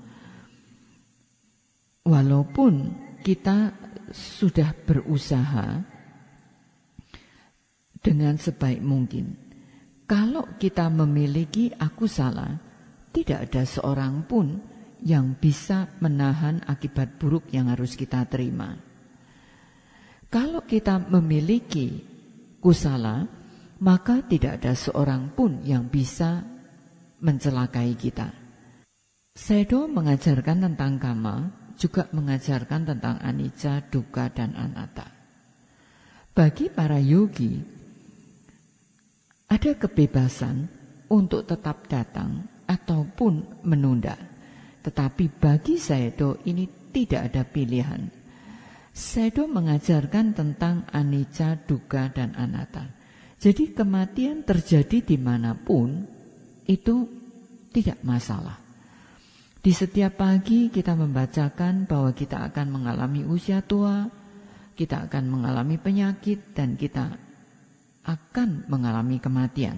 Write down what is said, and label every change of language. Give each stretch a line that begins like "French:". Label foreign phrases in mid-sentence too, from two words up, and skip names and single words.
Indonesian: Walaupun kita sudah berusaha dengan sebaik mungkin, kalau kita memiliki aku salah, tidak ada seorang pun yang bisa menahan akibat buruk yang harus kita terima. Kalau kita memiliki kusala, maka tidak ada seorang pun yang bisa mencelakai kita. Sayadaw mengajarkan tentang kama, juga mengajarkan tentang
Pali: anicca, dukkha,
Indonesian: dan anatta. Bagi para yogi, ada kebebasan untuk tetap datang ataupun menunda. Tetapi bagi Sayadaw ini tidak ada pilihan. Sayadaw mengajarkan tentang
Pali: anicca, dukkha,
Indonesian: dan anatta. Jadi kematian terjadi dimanapun, itu tidak masalah. Di setiap pagi kita membacakan bahwa kita akan mengalami usia tua, kita akan mengalami penyakit, dan kita akan mengalami kematian.